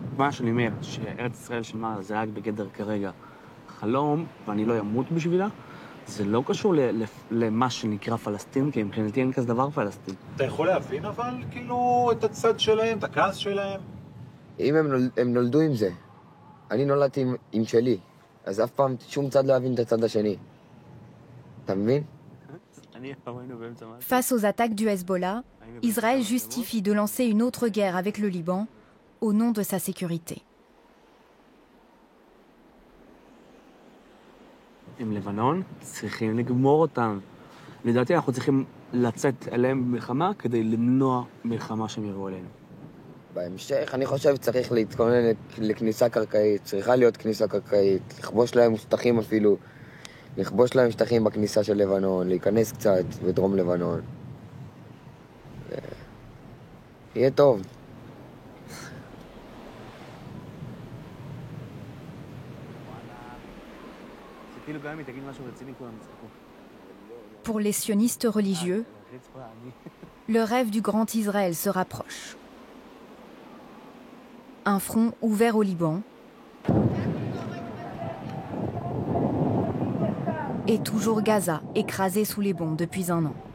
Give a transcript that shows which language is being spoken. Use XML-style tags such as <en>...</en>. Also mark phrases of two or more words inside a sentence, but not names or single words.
<he>מה שאני אומר, שארץ ישראל השלמה זה רק בגדר כרגע חלום, ואני לא ימות בשבילה, זה לא קשור למה שנקרא פלסטין, כי מבחינתי אין כזה דבר פלסטין. אתה יכול להבין אבל כאילו את הצד שלהם, את הכעס שלהם? אם הם נולדו עם זה, אני נולדתי עם שלי, אז אף פעם שום צד לא יבין את הצד השני. אתה מבין?</he> <fr>Face aux attaques du Hezbollah, Israël justifie de lancer une autre guerre avec le Liban au nom de sa sécurité.</fr> <he>עם לבנון צריכים לגמור אותם. לדעתי אנחנו צריכים לצאת אליהם במלחמה כדי למנוע מלחמה שהם יראו עלינו. בהמשך אני חושב שצריך להתכונן לכניסה קרקעית, צריכה להיות כניסה קרקעית, לכבוש להם שטחים אפילו, לכבוש להם שטחים בכניסה של לבנון, להיכנס קצת בדרום לבנון. יהיה טוב.</he> <fr>Pour les sionistes religieux, le rêve du grand Israël se rapproche. Un front ouvert au Liban et toujours Gaza écrasé sous les bombes depuis un an.</fr>